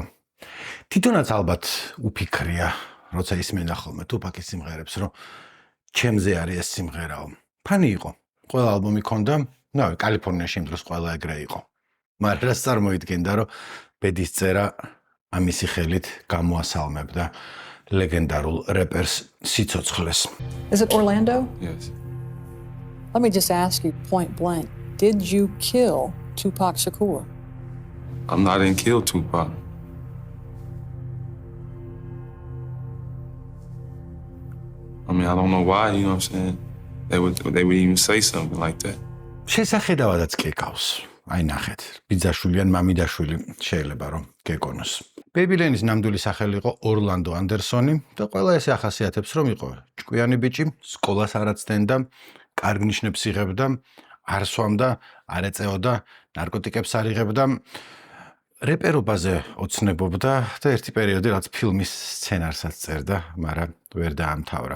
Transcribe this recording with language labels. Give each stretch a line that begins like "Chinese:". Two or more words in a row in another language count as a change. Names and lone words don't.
Georgian: თვითონაც ალბათ უფიქრია, როცა ისმენდა ხოლმე Tupac-ის სიმღერებს, რომ ჩემზე არის ეს სიმღერაო. ფანი იყო. ყველა ალბომი ქონდა, კალიფორნიაში იმ დროს ყველა ეგრე იყო. მაგრამ რაც წარმოიდგენდა, რომ ბედის წერა ამისი ხელით გამოასალმებდა ლეგენდარულ რეპერს სიცოცხლეს.
English: Is it Orlando? Yes. Let me just ask you point blank. Did you kill Tupac Shakur? I didn't kill Tupac. I mean, I don't know why, you know what I'm saying? They would even say something like that.
Georgian: შესახედავადაც კეკავს. აი ნახეთ, ბიძაშვილი ან მამიდაშვილი შეიძლება რომ გეკონოს. Baby Lane-ის ნამდვილი სახელი იყო ორლანდო ანდერსონი და ყველა ესე ახასიათებს რომ იყო ჭკვიანი ბიჭი, სკოლას არ აცდენდა, კარგ ნიშნებს იღებდა, არ სვამდა, არ ეწეოდა, ნარკოტიკებს არ იღებდა, რეპერობაზე ოცნებობდა და ერთი პერიოდი რაც ფილმის სცენარსაც წერდა, მაგრამ ვერ დაამთავრა.